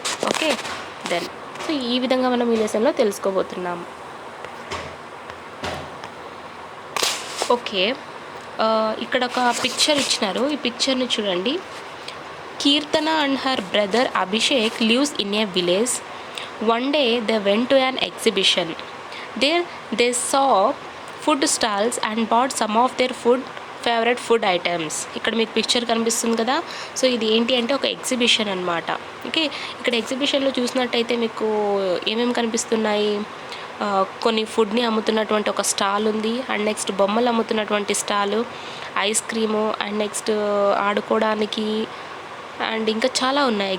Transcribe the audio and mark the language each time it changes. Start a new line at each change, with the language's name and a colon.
Telugu: Okay, then so ఈ విధంగా మనం ఈ లెసన్లో తెలుసుకోబోతున్నాము. ఓకే, ఇక్కడ ఒక పిక్చర్ ఇచ్చినారు. ఈ పిక్చర్ని చూడండి.
English: Keerthana and her brother Abhishek lives in a village. One day they went to an exhibition. There they saw food stalls and bought some of their favourite food items.
Telugu: ఇక్కడ మీకు పిక్చర్ కనిపిస్తుంది కదా. సో ఇది ఏంటి అంటే ఒక ఎగ్జిబిషన్ అనమాట. ఓకే, ఇక్కడ ఎగ్జిబిషన్లో చూసినట్టయితే మీకు ఏమేమి కనిపిస్తున్నాయి? కొన్ని ఫుడ్ని అమ్ముతున్నటువంటి ఒక స్టాల్ ఉంది, అండ్ నెక్స్ట్ బొమ్మలు అమ్ముతున్నటువంటి stall, ice cream, and next ఆడుకోవడానికి, అండ్ ఇంకా చాలా ఉన్నాయి.